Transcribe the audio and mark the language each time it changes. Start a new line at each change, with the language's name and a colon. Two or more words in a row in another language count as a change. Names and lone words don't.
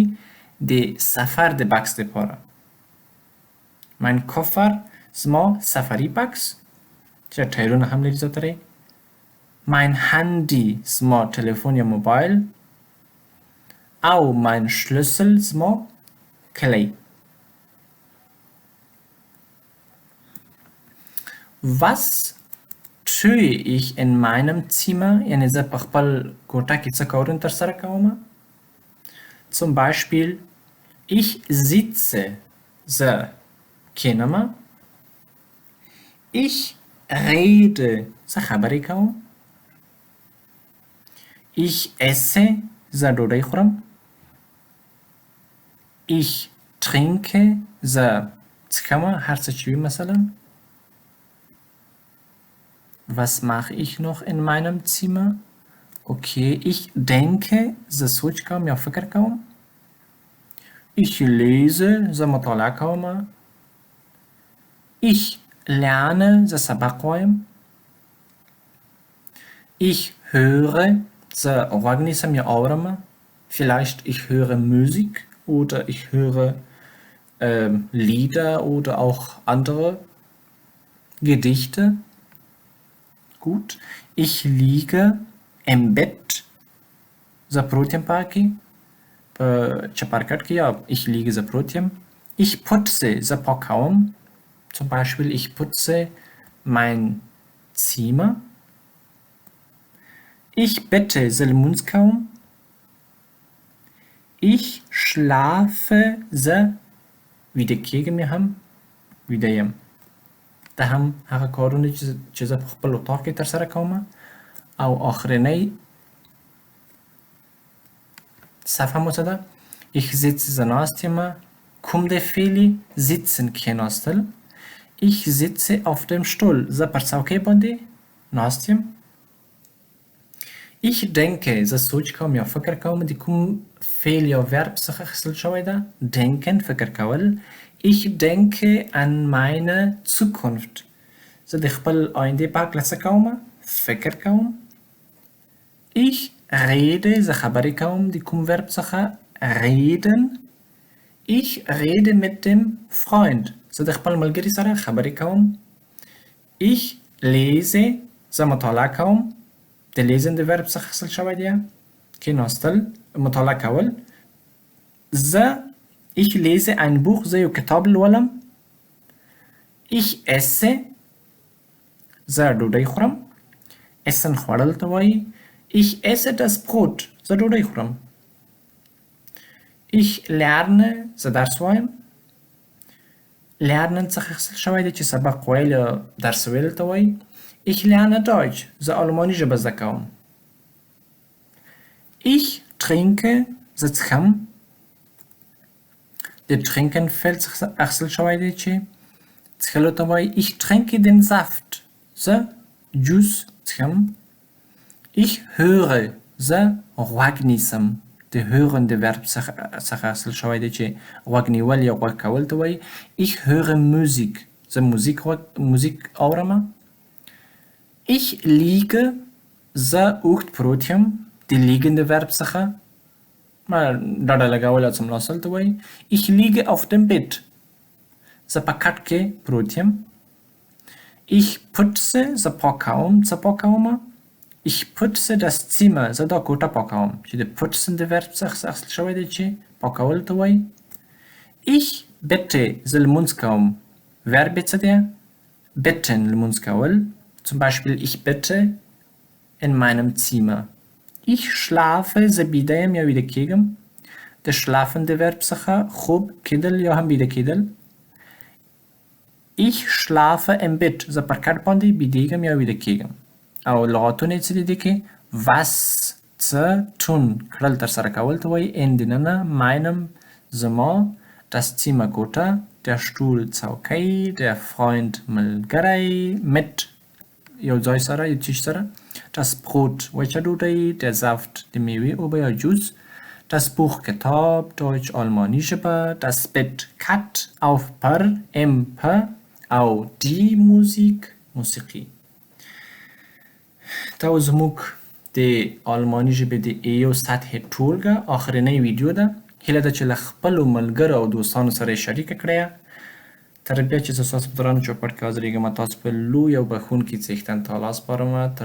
Pashto: د سفر د بکس لپاره.
German: mein Koffer
Pashto: زما سفری بکس چې ټایرونه هم لري زیاتره.
German: mein Handy
Pashto: زما تلفن یا موبایل. او
German: mein Schlüssel
Pashto: زما کلی.
German: Was tue ich in meinem Zimmer؟
Pashto: یعنی زه په خپل کوټه کې څه کارونه ترسره کوم؟
German: zum Beispiel ich sitze
Pashto: زه کینم.
German: ich rede
Pashto: زه خبرې کوم.
German: ich esse
Pashto: زه ډوډۍ خورم.
German: ich trinke
Pashto: زه څښم هر څه چې وي مثلا.
German: was mache ich noch in meinem Zimmer؟
Pashto: okay,
German: ich denke
Pashto: زه سوچ کوم یا فکر کوم.
German: ich lese
Pashto: زه مطالعه کوم.
German: ich lerne
Pashto: زه سبق وایم.
German: ich höre
Pashto: زه غوږ نیسم یا اورم.
German: vielleicht ich höre Musik oder ich höre Lieder oder auch andere Gedichte. Gut. Ich liege im Bett
Pashto: زه پروت یم پکې په چپرکټ کې، یا
German: ich liege
Pashto: زه پروت یم.
German: ich putze
Pashto: زه پاکوم.
German: zum Beispiel ich putze mein Zimmer. ich bette
Pashto: زه لمونځ کوم.
German: ich schlafe
Pashto: زه ویده کېږم یا هم ویده یم. دا هم هغه کارونه چې زه په خپل اتاق کې ترسره کوم. او آخرنی صفحه مو څه ده؟
German: Ich sitze
Pashto: زه ناست یم. کوم د فعلي sitzen کښېناستل.
German: Ich sitze auf dem Stuhl.
Pashto: زه پر څوکۍ باندې ناست یم.
German: Ich denke
Pashto: زه سوچ کوم یا فکر کوم. د کوم فعل یا ورب څخه اخیستل شوی ده؟ denken فکر کول.
German: Ich denke an meine Zukunft.
Pashto: زه د خپل آینده په هکله څه کوم؟ فکر کوم.
German: Ich rede
Pashto: زه خبرې کوم. د کوم ورب څخه؟
German: reden. Ich rede mit dem Freund.
Pashto: زه د خپل ملګري سره خبرې کوم.
German: Ich lese
Pashto: زه مطالعه کوم. د lesen د ورب څخه اخیستل شوی دی. کښېناستل، مطالعه کول.
German: Ich lese ein Buch.
Pashto: زه یو کتاب لولم.
German: Ich esse
Pashto: زه ډوډۍ خورم. essen خوړل ته وایي.
German: Ich esse das Brot.
Pashto: زه ډوډۍ خورم.
German: Ich lerne
Pashto: زه درس وایم. lernen څخه اخیستل شوی دی چې سبق ویل یا درس ویل ته وایي.
German: Ich lerne Deutsch.
Pashto: زه آلماني ژبه زده کوم.
German: Ich trinke
Pashto: زه څښم. د trinken فعل څخه اخیستل شوی دی چې څښلو ته وایي.
German: Ich trinke den Saft.
Pashto: زه جوس څښم.
German: Ich höre
Pashto: زه غوږ نیسم. د hören د ورب څخه اخیستل شوی دی چې غوږ نیول یا غوږ کول ته وایي.
German: Ich höre Musik.
Pashto: زه موزیک اورم.
German: Ich liege
Pashto: زه اوږد پروت یم. د liegen د ورب څخه ډډه لګول یا څملاستل ته وایي.
German: Ich liege auf dem Bett.
Pashto: زه په کټ کې پروت یم.
German: Ich putze
Pashto: زه پاکوم. څه پاکوم؟
German: Ich putze das Zimmer.
Pashto: زه دا کوټه پاکوم. چې د putzen د ورب څخه اخیستل شوی دی چې پاکول ته وایي.
German: Ich bete
Pashto: زه لمونځ کوم. ورب څه دی؟ beten لمونځ کول.
German: Zum Beispiel ich bete in meinem Zimmer. Ich schlafe
Pashto: زه بیده یم یا ویده کېږم. د schlafen د ورب څخه خوب کېدل یا هم بیده کېدل.
German: Ich schlafe im Bett.
Pashto: زه پر کټ باندې بیدېږم یا ویده کېږم. او لغاتونه یې څه دي کې؟ was څه tun کړل ترسره کول ته وایي. in دننه meinem زما
German: das Zimmer
Pashto: کوټه
German: der Stuhl
Pashto: څوکۍ
German: der Freund
Pashto: ملګری mit یو ځای سره یو چیز سره
German: das Brot
Pashto: وچه ډوډۍ
German: der Saft
Pashto: د میوې اوبه یا جوس
German: das Buch
Pashto: کتاب Deutsch آلماني ژبه
German: das Bett
Pashto: کټ auf پر im په او
German: die Musik
Pashto: موسیقي. دا زموږ د آلماني ژبې د یو سطح ټولګه آخرنۍ ویډیو ده. هیله ده چې له خپلو ملګرو او دوستانو سره یې شریکه کړئ. تر بیا چې زه ستاسو په درانه چوپړ کې حاضرېږم، تاسو په لوی او بښونکي څښتن تعالی سپارم.